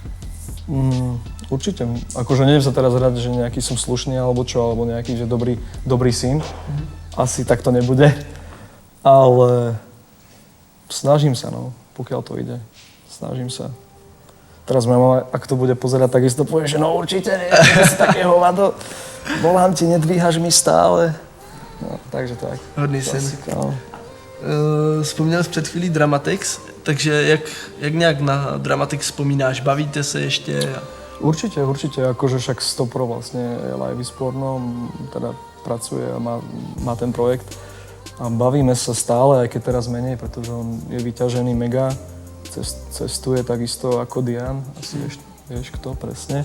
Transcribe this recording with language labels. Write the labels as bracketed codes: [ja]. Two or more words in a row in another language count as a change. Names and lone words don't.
[sk] Určite, akože neviem sa teraz hrať, že nejaký som slušný alebo čo, alebo nejaký, že dobrý syn, asi tak to nebude. Ale snažím sa, no, pokiaľ to ide. Snažím sa. Teraz moja mama, ak to bude pozerať, tak isto povie, že no určite nie, si také hovado. Volám ti, nedvíhaš mi stále. No, takže tak. [cs] Hodný syn. No. Vzpomněl jsi před chvílí Dramatics, takže jak nějak na Dramatics vzpomínáš? Bavíte se ještě? [sk] Určite, akože však Stopro vlastne je live sporno, teda pracuje a má ten projekt. A bavíme sa stále, aj keď teraz menej, pretože on je vyťažený mega, cestuje takisto ako Dian, asi vieš kto presne.